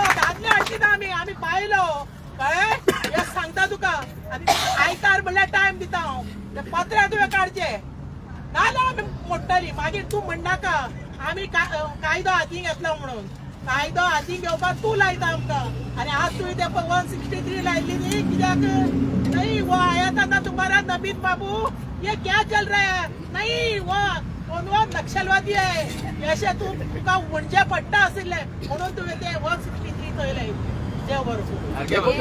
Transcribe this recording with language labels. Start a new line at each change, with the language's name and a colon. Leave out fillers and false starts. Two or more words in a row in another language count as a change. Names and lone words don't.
Konkani: दादले हाडची ना आमी बायलो कळ्ळें हे सांगता तुका आनी आयतार म्हणल्यार टायम दिता हांव ते पत्रे तुवें काडचे नाजाल्यार आमी मोडटलीं मागीर तूं म्हणनाका आमी कायदो हातीन घेतलो म्हणून कायदो हातीन घेवपाक तूं लायता आमकां आनी आज तुवें ते 163 लायिल्ली न्ही कित्याक
Hindi: नहीं वो आया था ना तुम्हारा नबीद बाबू ये क्या चल रहा है नहीं वो
Konkani: नक्षलवादी आहे अशें तुका म्हणजे पडटा आशिल्लें म्हणून तुवें ते 163 थंय लायिल्लें देव बरो